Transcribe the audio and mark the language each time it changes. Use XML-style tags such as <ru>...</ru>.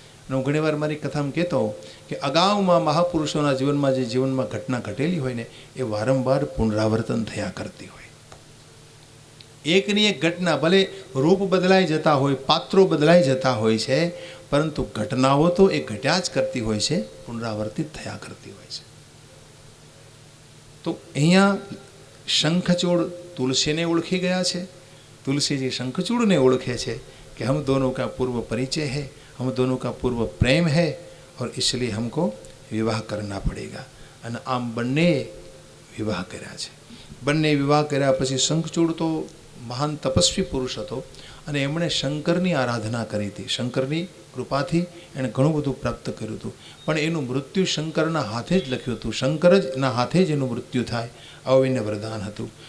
<gu>અને હું ઘણીવાર મારી કથામાં કહેતો હોઉં કે અગાઉમાં મહાપુરુષોના જીવનમાં જે જીવનમાં ઘટના ઘટેલી હોય ને, એ વારંવાર પુનરાવર્તન થયા કરતી હોય. એકની એક ઘટના, ભલે રૂપ બદલાઈ જતા હોય, પાત્રો બદલાઈ જતા હોય છે, પરંતુ ઘટનાઓ તો એ ઘટ્યા જ કરતી હોય છે, પુનરાવર્તિત થયા કરતી હોય છે. તો અહીંયા શંખચૂડ તુલસીને ઓળખી ગયા છે,</gu> <hi>तुलसी शंखचूड़ ने ओळखे छे कि हम दोनों का पूर्व परिचय है, हम दोनों का पूर्व प्रेम है और इसलिए हमको विवाह करना पड़ेगा.</hi> <gu>અને આમ બંને વિવાહ કર્યા છે. બંને વિવાહ કર્યા પછી શંખચૂડ તો મહાન તપસ્વી પુરુષ હતો અને એમણે શંકરની આરાધના કરી હતી. શંકરની કૃપાથી એણે ઘણું બધું પ્રાપ્ત કર્યું હતું, પણ એનું મૃત્યુ શંકરના હાથે જ લખ્યું હતું. શંકર જના હાથે જ એનું મૃત્યુ થાય આવું એને વરદાન હતું.</gu>